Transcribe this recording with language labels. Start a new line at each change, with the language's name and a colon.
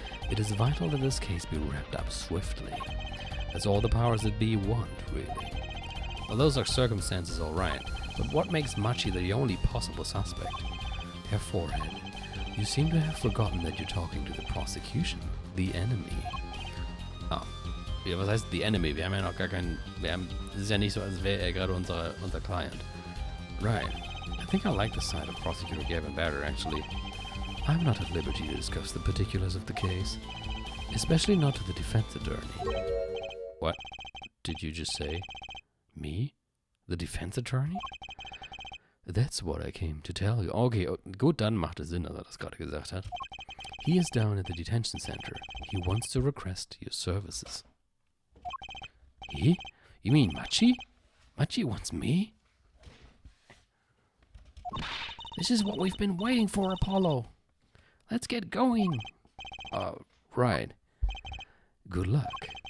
English: It is vital that this case be wrapped up swiftly. That's all the powers that be want, really. Well, those are circumstances, all right. But what makes Machi the only possible suspect? Her forehead. You seem to have forgotten that you're talking to the prosecution, the enemy.
German: Ah, ja, was heißt
English: the enemy?
German: Wir haben ja noch gar keinen... Es ist ja nicht so, als wäre er gerade unser Client.
English: Right. I think I like the side of Prosecutor Gavin better, actually. I'm not at liberty to discuss the particulars of the case. Especially not to the defense attorney. What did you just say? Me? The defense attorney? That's what I came to tell you.
German: Okay, gut, dann macht es Sinn, dass er das gerade gesagt hat.
English: He is down at the detention center. He wants to request your services. He? You mean Machi? Machi wants me? This is what we've been waiting for, Apollo. Let's get going. Right. Good luck.